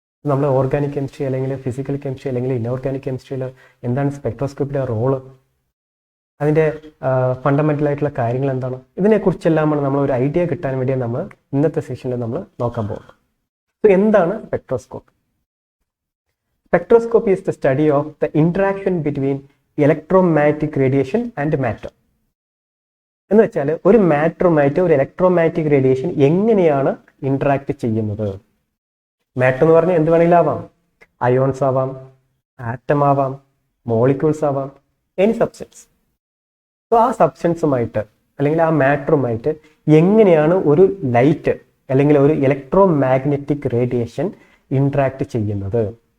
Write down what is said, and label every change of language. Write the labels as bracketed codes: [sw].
[ml] നമ്മൾ organic chemistry അല്ലെങ്കിൽ physical chemistry അല്ലെങ്കിൽ ഇനോർഗാനിക് കെമിസ്ട്രിയിൽ എന്താണ് സ്പെക്ട്രോസ്കോപ്പിയുടെ റോള്, അതിൻ്റെ ഫണ്ടമെൻ്റൽ ആയിട്ടുള്ള കാര്യങ്ങൾ എന്താണ്, ഇതിനെക്കുറിച്ചെല്ലാമാണ് നമ്മൾ ഒരു ഐഡിയ കിട്ടാൻ വേണ്ടി നമ്മൾ ഇന്നത്തെ സെഷനിൽ നമ്മൾ നോക്കാൻ പോകുന്നത്. സോ എന്താണ് spectroscopy? [en] Spectroscopy is the study of the interaction between electromagnetic radiation and matter. [ml] എന്ന് വെച്ചാൽ ഒരു മാറ്ററുമായിട്ട് ഒരു ഇലക്ട്രോമാഗ്നറ്റിക് റേഡിയേഷൻ എങ്ങനെയാണ് ഇന്ററാക്ട് ചെയ്യുന്നത്. മാറ്റർ എന്ന് പറഞ്ഞാൽ എന്ത് വേണമെങ്കിലും ആവാം. അയോൺസ് ആവാം, ആറ്റം ആവാം, മോളിക്യൂൾസ് ആവാം, എനി സബ്സ്റ്റൻസ്. സോ ആ സബ്സ്റ്റൻസുമായിട്ട് അല്ലെങ്കിൽ ആ മാറ്ററുമായിട്ട് എങ്ങനെയാണ് ഒരു ലൈറ്റ് അല്ലെങ്കിൽ ഒരു ഇലക്ട്രോമാഗ്നറ്റിക് റേഡിയേഷൻ ഇന്ററാക്ട് ചെയ്യുന്നത്.